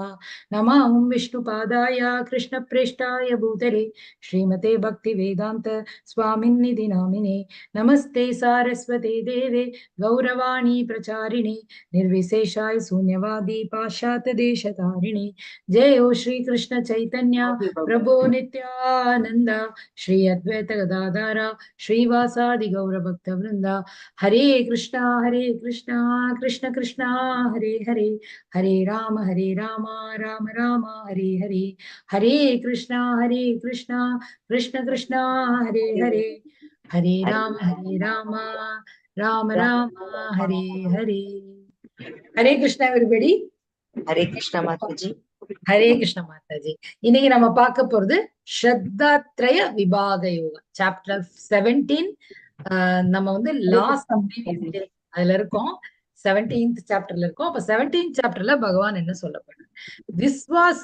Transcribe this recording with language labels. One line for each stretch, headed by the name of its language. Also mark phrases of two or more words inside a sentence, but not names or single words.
Sanskrit: नमः विष्णुपादाय कृष्णप्रेष्ठाय भूतले श्रीमते भक्तिवेदान्त स्वामिन्निधि नामिने। नमस्ते सारस्वते देवे गौरवाणी प्रचारिणे निर्विशेषाय शून्यवादी पाश्चात्यदेशतारिणे। जय हो श्री कृष्ण चैतन्य प्रभो नित्यानंद श्री अद्वैत गदाधर श्रीवासादि गौरभक्तवृंदा। हरे कृष्णा कृष्ण कृष्णा हरे हरे हरे राम राम राम हरे हरे। हरे कृष्णा कृष्ण कृष्णा हरे हरे हरे राम राम राम हरे हरे। हरे कृष्णा एवरीबॉडी. हरे कृष्णा माता जी.
Tamil: ஹரே கிருஷ்ண மாதாஜி. இன்னைக்கு நம்ம பார்க்க போறது ஸ்ரத்தாத்ரய விபாக யோகா சாப்டர் 17. நம்ம வந்து லாஸ்ட் அதுல இருக்கோம். 17th சாப்டர்ல இருக்கோம். அப்ப 17th சாப்டர்ல பகவான் என்ன சொல்ல போறார்? விஸ்வாசத்தின் பிரிவுகள்.